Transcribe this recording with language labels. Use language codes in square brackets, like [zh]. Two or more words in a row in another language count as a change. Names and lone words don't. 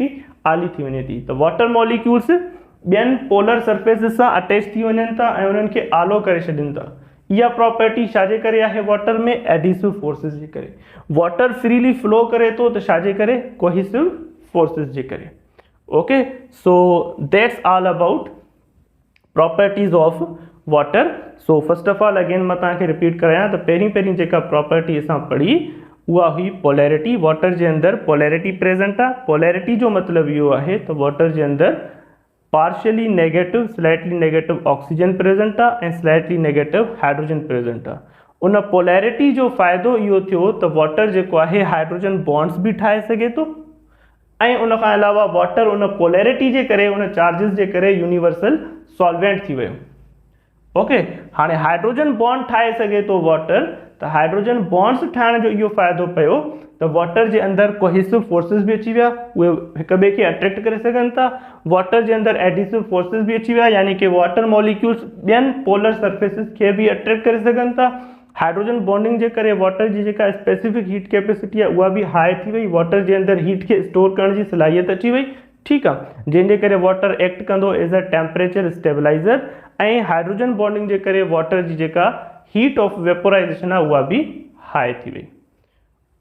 [sd] आली थी वञे थी। त [en] water molecules [sd] ॿियनि [en] polar surfaces [sd] सां अटैच थी वञनि था ऐं उन्हनि खे आलो करे छॾनि था। इहा प्रॉपर्टी छाजे करे आहे वाटर में? [en] adhesive forces [sd] जे करे। [en] water freely flow [sd] करे थो त छाजे करे? [en] cohesive forces [sd] जे करे। [en] OK, so that's all about properties of water. so first of all again [sd] मां तव्हांखे रिपीट करायां त पहिरीं जेका प्रॉपर्टी असां पढ़ी उहा हुई पोलैरिटी। वाटर जे अंदरि [en] polarity present [sd] आहे। पोलैरिटी जो मतिलबु इहो आहे त वाटर जे अंदरि [en] partially negative, slightly negative oxygen present [sd] आहे ऐं [en] slightly negative hydrogen present [sd] आहे। उन पोलैरिटी जो फ़ाइदो इहो थियो त वाटर जेको आहे [en] hydrogen bonds [sd] बि ठाहे सघे थो, ऐं उन खां अलावा वाटर उन पोलैरिटी जे करे, उन चार्जिस जे करे [en] universal solvent [sd] थी वियो। ओके, हाणे [en] hydrogen bond [sd] ठाहे सघे थो वाटर, त [en] hydrogen bonds [sd] ठाहिण जो इहो फ़ाइदो पियो त वाटर जे अंदरि [en] cohesive forces [sd] बि अची विया, उहे हिक ॿिए खे अट्रैक्ट करे सघनि था। वाटर जे अंदरि [en] adhesive forces [sd] बि अची विया, यानी कि [en] water molecules [sd] ॿियनि [en] polar surfaces [sd] खे बि अट्रैक्ट करे सघनि था। [en] hydrogen bonding [sd] जे करे वाटर जी जेका [en] specific heat capacity [sd] आहे उहा बि हाई थी वई। वाटर जे अंदरि हीट खे स्टोर करण जी सलाहियत अची वई। ठीकु आहे, जंहिंजे करे [en] water act [sd] कंदो [en] as a temperature stabilizer, [sd] ऐं [en] hydrogen bonding [sd] जे करे वाटर जी जेका [en] heat of vaporization [sd] आहे उहा बि हाई थी वई।